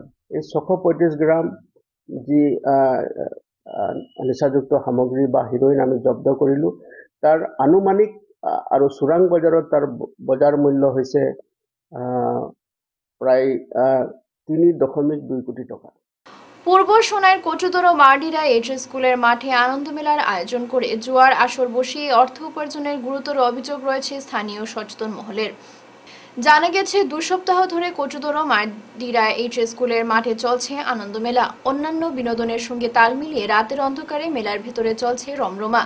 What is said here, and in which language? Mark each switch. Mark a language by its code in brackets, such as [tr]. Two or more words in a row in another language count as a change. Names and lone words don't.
[as] এই 635 গ্ৰাম যি নিচাযুক্ত সামগ্ৰী বা হিৰইন আমি জব্দ কৰিলোঁ, তাৰ আনুমানিক আৰু চোৰাং বজাৰত তাৰ বজাৰ মূল্য হৈছে প্ৰায় 3.2 কোটি টকা। [bn] পূর্ব সোনার কচুদর মারডিরা এইচ স্কুলের মাঠে আনন্দ মেলার আয়োজন করে জুয়ার আসর বসিয়ে অর্থ উপার্জনের গুরুতর অভিযোগ রয়েছে স্থানীয় সচেতন মহলের। জানা গেছে 2 সপ্তাহ ধরে কচুদর মারডিরা এইচ স্কুলের মাঠে চলছে আনন্দ মেলা। অন্যান্য বিনোদনের সঙ্গে তাল মিলিয়ে রাতের অন্ধকারে মেলার ভিতরে চলছে রমরমা।